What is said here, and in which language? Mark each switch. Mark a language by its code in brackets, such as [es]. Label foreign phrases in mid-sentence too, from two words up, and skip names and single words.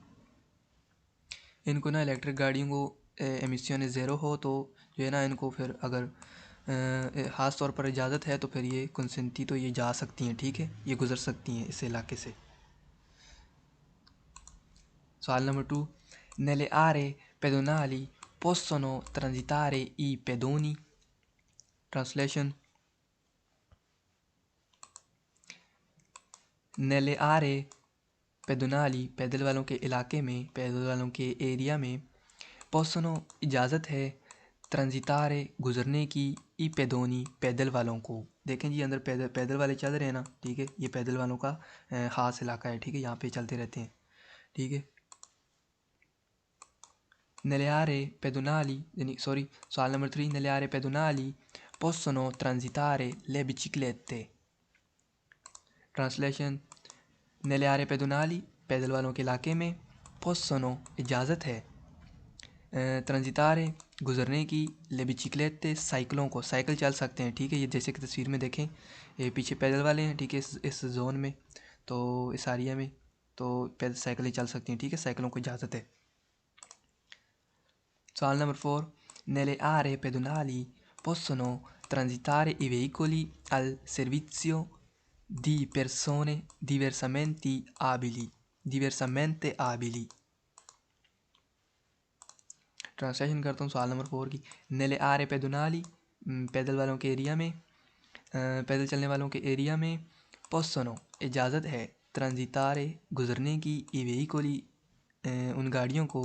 [hi] इनको ना इलेक्ट्रिक गाड़ियों को एमिशन ज़ीरो हो तो जो है ना इनको फिर अगर ख़ास तौर पर इजाज़त है तो फिर ये कंसेंटी तो ये जा सकती हैं, ठीक है, ये गुज़र सकती हैं इस इलाके से। सवाल नंबर 2, [it] nelle aree pedonali possono transitare i pedoni। [hi] ट्रांसलेशन, [it] nelle aree pedonali [hi] पैदल वालों के इलाके में, पैदल वालों के एरिया में, possono इजाज़त है, ट्रांजितारे गुज़रने की, [it] i pedoni [hi] पैदल वालों को। देखें जी अंदर पैदल वाले चल रहे हैं ना, ठीक है, ये पैदल वालों का ख़ास इलाका है, ठीक है, यहाँ पे चलते रहते हैं, ठीक है। [it] nelle aree pedonali [hi] यानी सॉरी सवाल नंबर 3, [it] nelle aree pedonali possono transitare le biciclette। [hi] ट्रांसलेशन, [it] nelle aree pedonali [hi] पैदल वालों के इलाके में, possono इजाज़त है, ट्रांजितारे गुज़रने की, [it] le biciclette [hi] साइकिलों को, साइकिल चल सकते हैं, ठीक है, ये जैसे कि तस्वीर में देखें, ये पीछे पैदल वाले हैं, ठीक है, इस जोन में, तो इस एरिया में तो पैदल साइकिलें चल सकती हैं, ठीक है, साइकिलों को इजाज़त है। सवाल नंबर 4, [it] nelle aree pedonali possono transitare i veicoli al servizio di persone diversamente abili। [hi] ट्रांसलेशन करता हूँ सवाल नंबर 4 की। [it] nelle aree pedonali [hi] पैदल वालों के एरिया में, पैदल चलने वालों के एरिया में, पोसनो इजाज़त है, ट्रांजितारे गुज़रने की, [it] i veicoli [hi] उन गाड़ियों को,